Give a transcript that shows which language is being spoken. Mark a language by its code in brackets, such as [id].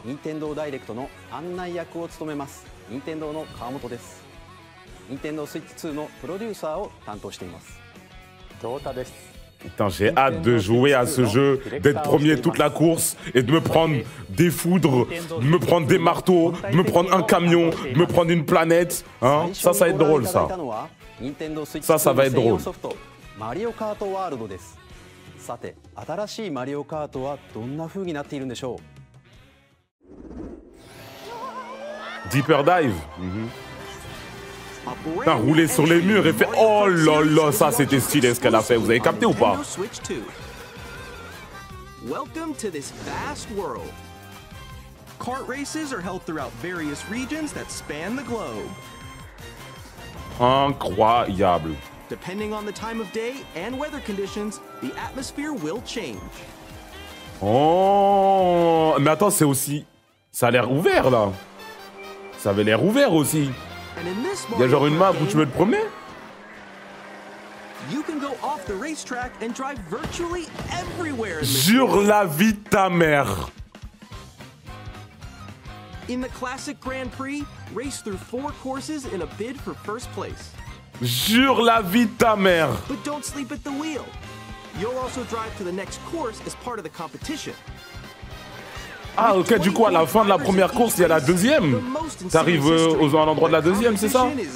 [ja] Nintendo Direct の案内役を務めます。Nintendo の川本です。 Nintendo Switch 2のプロデューサーを担当しています。ジョータです。 [fr] Putain, j'ai hâte de jouer à ce jeu, d'être premier toute la course et de me prendre des foudres, de me prendre des marteaux, de me prendre un camion, de me prendre une planète. Hein? Ça va être drôle, ça. Ça va être drôle. [ja] Mario Kart World です。さて、新しいマリオカートはどんな風になっているんでしょう。 [en] Deeper Dive. [fr] Putain, rouler sur les murs et faire... Oh là là, ça c'était stylé ce qu'elle a fait. Vous avez capté ou pas? [en] Welcome to this vast world. Kart races are held throughout various regions that span the globe. [fr] Incroyable. [en] Depending on the time of day and weather conditions, the atmosphere will change. [fr] Oh, mais attends, c'est aussi... Ça a l'air ouvert, là. Ça avait l'air ouvert, aussi. Il y a genre une map où tu veux te promener? [en] You can go off the racetrack and drive virtually everywhere. [fr] Jure la vie de ta mère. [en] In the classic Grand Prix, race through 4 courses in a bid for first place. [fr] Jure la vie de ta mère. [en] But don't sleep at the wheel. You'll also drive to the next course as part of the competition. [fr] Ah ok, du coup à la fin de la première course, il y a la deuxième. T'arrives à l'endroit de la deuxième, c'est ça?